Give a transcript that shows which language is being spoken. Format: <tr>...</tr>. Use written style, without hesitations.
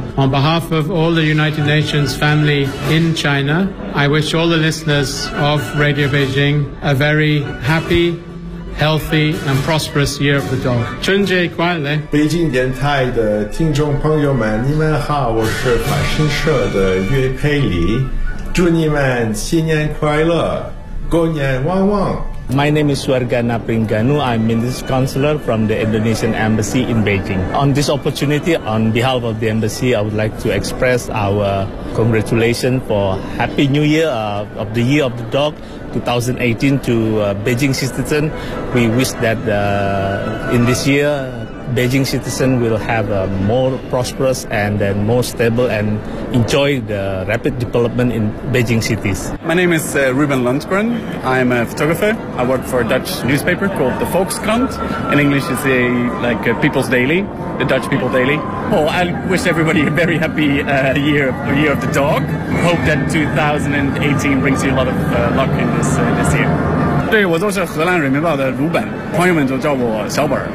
<en>On behalf of all the United Nations family in China. I wish all the listeners of Radio Beijing a very happy, healthy, and prosperous year of the dog.</en> <zh>春节快乐！北京电台的听众朋友们，你们好，我是法新社的岳佩里，祝你们新年快乐，狗年旺旺。</zh> <en>My name is Swargana Pringanu. I'm Minister Counselor from the Indonesian Embassy in Beijing. On this opportunity, on behalf of the Embassy, I would like to express our congratulations for Happy New Year of the Year of the Dog 2018 to Beijing citizens. We wish that in this year, Beijing citizens will have a more prosperous and then more stable and enjoy the rapid development in Beijing cities. My name is Ruben Lundgren. I'm a photographer. I work for a Dutch newspaper called the Volkskrant. In English, it's a People's Daily, the Dutch People Daily. Oh, I wish everybody a very happy year of the dog. Hope that 2018 brings you a lot of luck in this year.</en> <zh>对，我就是荷兰人民报的鲁本，朋友们就叫我小本。</zh>